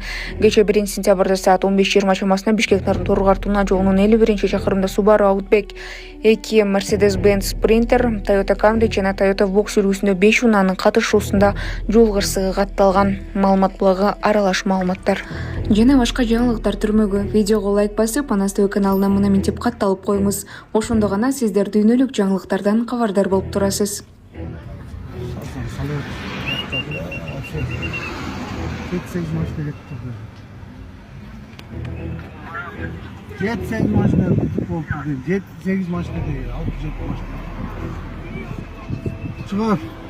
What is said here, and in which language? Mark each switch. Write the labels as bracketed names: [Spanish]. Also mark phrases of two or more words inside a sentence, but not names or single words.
[Kyrgyz] Кече 1-сентябрда саат 15:20 чамасында Бишкектин Тургар Туна жолунун 51-чакырымында Subaru Outback 2 Mercedes-Benz Sprinter, Toyota Camry жана Toyota Voxy үлгүсүндө 5 унаанын катышуусунда жол кырсыгы катталган. Маалымат блогу аралаш маалыматтар. Жана башка жаңылыктар түрмөгү видеого лайк басып, Ана ТВ каналына мына минтип катталып коюңуз. Ошондо гана сиздер дүйнөлүк жаңылыктардан кабардар болуп турасыз. [Turkish] Sekiz maçta getirdi. 7-8 maçta futbol değil. 7-8 maçta değil. 6-7 maçta. Çıkar.